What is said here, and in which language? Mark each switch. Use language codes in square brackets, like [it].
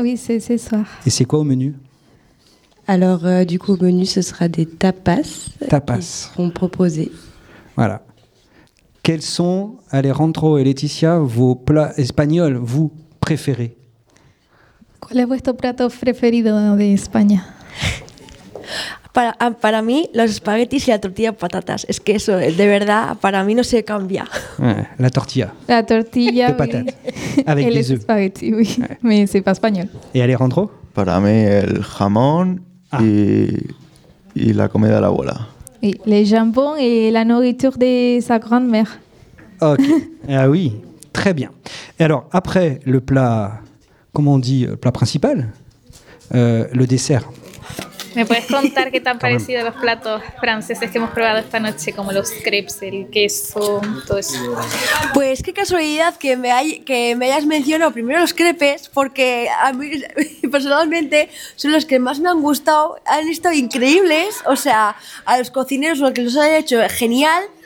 [fr] Oui, c'est ce soir. Et c'est quoi au menu ? Alors, du coup, au menu, ce sera des tapas. Tapas. Qui seront proposés. Voilà. Quels sont, Alejandro et Laetitia, vos plats espagnols, vous, préférés ? [es] ¿Cuál es vuestro plato preferido de España? Para mí, los espaguetis y la tortilla de patatas. Es que eso, de verdad, para mí no se cambia. [fr] Ouais, la tortilla. La tortilla, de patates, avec et les œufs. Espaguetis, oui. Ouais. Mais c'est pas espagnol. Et Alejandro ? [es] Para mí, el jamón y la comida de la abuela. [fr] Oui, les jambons et la nourriture de sa grand-mère. Ok, ah oui, très bien. Et alors, après le plat, comment on dit, le plat principal, le dessert. [es] ¿Me puedes contar qué te han parecido los platos franceses que hemos probado esta noche, como los crepes, el queso, todo eso? Pues qué casualidad que me hayas mencionado primero los crepes, porque a mí personalmente son los que más me han gustado, han estado increíbles, o sea, a los cocineros lo que los han hecho genial.